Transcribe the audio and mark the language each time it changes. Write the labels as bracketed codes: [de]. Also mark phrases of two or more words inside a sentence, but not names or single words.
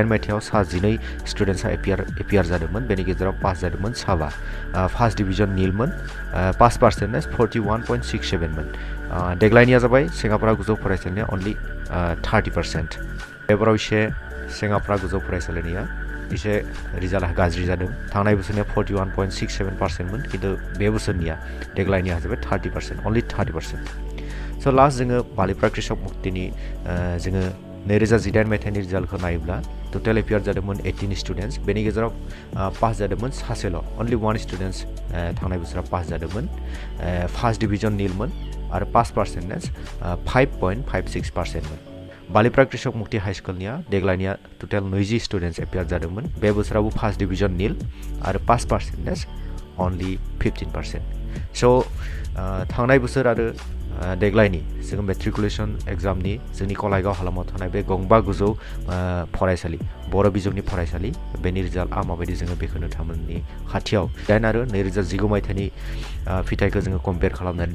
[brx] मायथाइयाव 12 स्टुडेन्ट्सआ एपियार जादोंमोन बेनि गेजेराव पास जादोंमोन साबा [en] first division [brx] नीलमोन [en] pass percentage [brx] 41.67 मोन देग्लायनिया जाबाय चेंगापारा गोजौ फरायसालिनिया अनलि 30% बेबाराव एसे चेंगापारा गोजौ फरायसालिनिया एसे रिजाल्टआ गाज्रि जादों थांनाय बोसोरनिया 41.67% मोन खिन्थु बे बोसोरनिया देग्लायनिया जाबाय 30% अनलि 30% सो लास्ट जोङो बालिपारा कृषक मुक्तिनि जोङो 2018 मायथाइनि रिजाल्टखौ नायोब्ला [en] total appear [brx] जादोंमोन 18 स्टुडेन्टस बेनि गेजेराव पास जादोंमोन सासेल' [en] only one students [brx] थांनाय बोसोराव पास जादोंमोन [en] first division [brx] निलमोन आरो [en] pass percentage [brx] 5.56%मोन बालिपारा कृषक मुक्ति हाई स्कुलनिया देग्लायनिया टटेल 20 स्टुडेन्टस एपियार जादोंमोन बे बोसोरावबो [en] first division [brx] निल आरो [en] pass percentage only [brx] 15%. So थांनाय बोसोर आरो देग्लायनि जों मेट्रिकुलेशन एग्जामनि जोंनि कलाइगाव हालामाव थानाय बे गंबा गोजौ फरायसालि बर' बिजोंनि फरायसालि बेनि रिजाल्टआ माबायदि जोङो बेखौ नोंथांमोननि खाथियाव 9 आरो 2019 मायथाइनि फिथाइखौ जोङो कम्पेयार खालामनानै